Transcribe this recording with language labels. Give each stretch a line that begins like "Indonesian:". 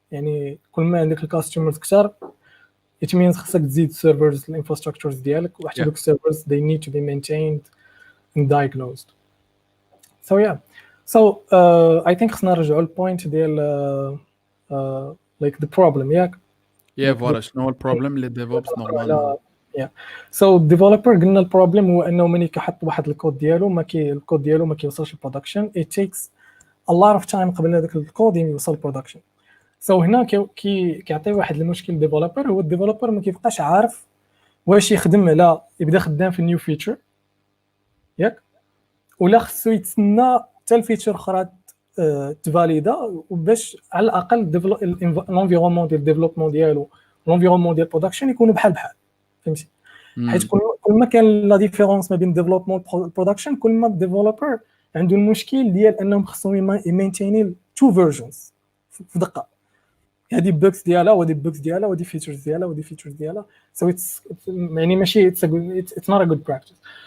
Arabic: يعني كل ما عندك الكاستمرز كثر
English: it means
Arabic: خصك تزيد السيرفرز الانفراستراكشرز ديالك وحتى دوك السيرفرز
English: they need to be maintained and diagnosed. So I think
Arabic: خصنا نرجعوا للبوينت ديال
English: like the problem
Arabic: ياك. فوالا شنو هو البروبليم اللي ديفوبس نورمالمون. so developer قلنا البروبليم هو انه ملي كيحط واحد الكود ديالو الكود ديالو ما كيوصلش للبرودكشن.
English: it takes a lot of time
Arabic: قبل هذاك الكود يوصل للبرودكشن. so هنا كيعطي واحد المشكل ديفلوبر هو الديفلوبر ما كيبقاش عارف واش يخدم على يبدا خدام في النيو فيتشر ياك ولا خصو يتسنى حتى الفيتشر اخرى تفاليدا وباش على الاقل الانفيرونمون ديال الديفلوبمون ديالو الانفيرونمون ديال البرودكشن يكونوا بحال فهمتي. حيت كل ما كان لا ديفيرونس ما بين الديفلوبمون والبرودكشن كل ما الديفلوبر عنده المشكل ديال انهم خصهم يمينتيني تو فيرجنز في دقه. هذه بوكس ديالها وهذه بوكس ديالها وهذه فيتشرز ديالها وهذه فيتشرز ديالها.
English: so it's
Arabic: يعني ماشي
English: it's not a good practice.